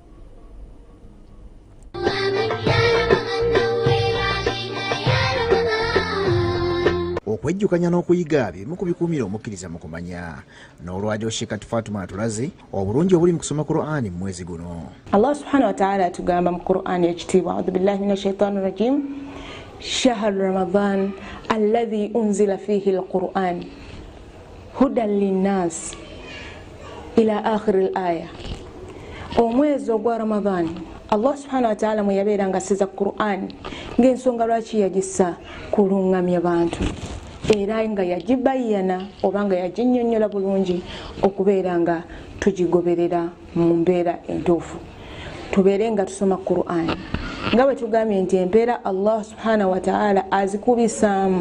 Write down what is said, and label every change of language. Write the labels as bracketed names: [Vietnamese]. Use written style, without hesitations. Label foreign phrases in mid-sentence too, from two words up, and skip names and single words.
[Ganda] Okwejjukanya n'okuyiga bimu ku bikuumira omukkiriza mu kumanya. N'olwajjo Sheikh Kati Fatuma atulaze obulungi obuli mu kusoma Qur'ani mu mwezi guno. [Arabic] الله سبحانه وتعالى [Ganda] atugamba mu Qur'ani ekitiibwa, [Arabic] أعوذ بالله من الشيطان الرجيم, شهر رمضان الذي أنزل فيه القرآن هدى للناس إلى آخر الآية. [Ganda] omwezi ogwa Ramadan [Arabic] الله سبحانه وتعالى [Ganda] mwe yabeera ng'assiza Qur'an ng'ensonga lwaki yagissa kulungamya bantu era nga yagibayana oba nga yaginnyonnyola bulungi okubeera nga tugigoberera mu mbeera entuufu, tubeere nga tusoma Qur'an nga bwe tugambye nti empeera [Arabic] الله سبحانه وتعالى [Ganda] azikubisaamu.